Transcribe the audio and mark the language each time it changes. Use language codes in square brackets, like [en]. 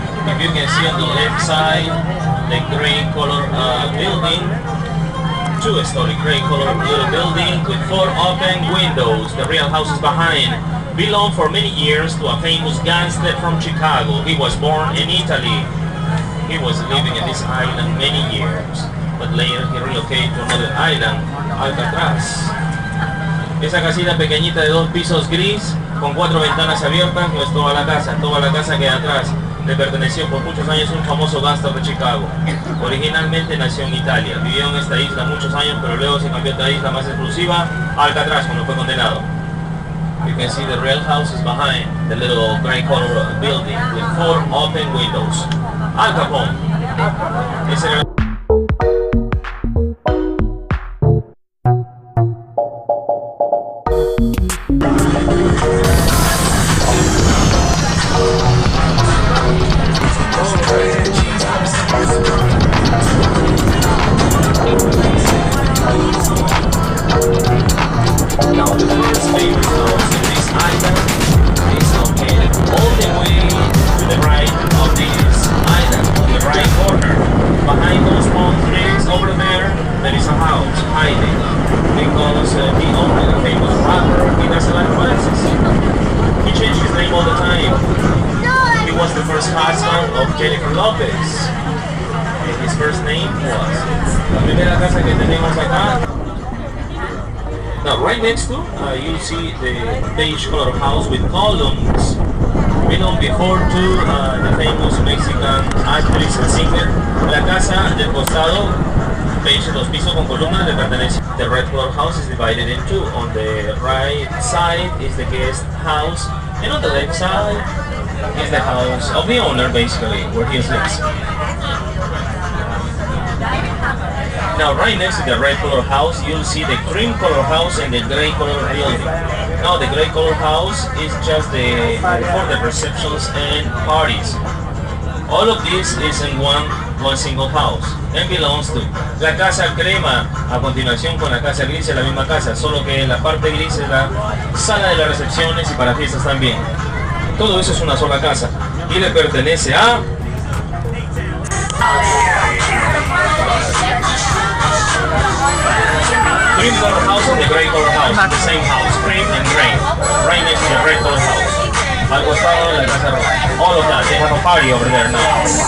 [en] If you can see on the left side, the gray color building, two-story gray color little building with 4 open windows. The real house is behind. Belonged for many years to a famous gangster from Chicago. He was born in Italy. He was living in this island many years, but later he relocated to another island, Alcatraz. [es] Esa casita pequeñita de 2 pisos gris con 4 ventanas abiertas no es toda la casa que hay atrás. Le perteneció por muchos años un famoso gángster de Chicago. Originalmente nació en Italia, vivió en esta isla muchos años, pero luego se cambió a otra isla más exclusiva, Alcatraz, cuando fue condenado. [en] You can see the real house is behind the little gray color building with 4 open windows. Al Capone. [es] Ese era [en] now the first favorite house in this island is located all the way to the right of this island, on the right corner. Behind those palm trees over there is a house hiding because the owner, the famous rapper, he does a lot of dances. He changed his name all the time. He was the first husband of Jennifer Lopez. And his first name was. [es] La primera casa que tenemos acá. [en] Now, right next to, you see the beige color house with columns. Belonged before to the famous Mexican actress and singer. [es] La casa del costado, beige 2 pisos con columnas, le pertenece. [en] The red color house is divided in 2. On the right side is the guest house, and on the left side is the house of the owner, basically, where he lives. Now, right next to the red color house, you'll see the cream color house and the gray color building. Now, the gray color house is just for the receptions and parties. All of this is in one single house and belongs to. [es] La casa crema a continuación con la casa gris es la misma casa, solo que la parte gris es la sala de las recepciones y para fiestas también. Todo eso es una sola casa y le pertenece a [en] cream color house and the gray color house, the same house, cream and gray, right next to the red color house. [es] Al costado de la casa roja. [en] All of that, they have a party over there now.